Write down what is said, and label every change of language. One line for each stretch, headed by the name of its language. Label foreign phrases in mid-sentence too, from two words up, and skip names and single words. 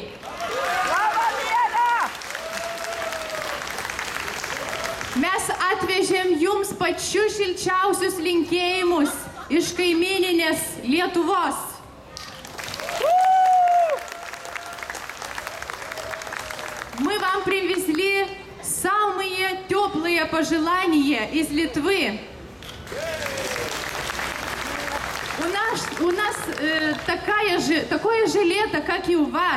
Lithuanian: Labą dieną! Mes atvežėm jums pačius šilčiausius linkėjimus iš kaimyninės Lietuvos.
Russian: Мы вам привезли самые теплые пожелания из Литвы. У нас такое же лето, как и у вас.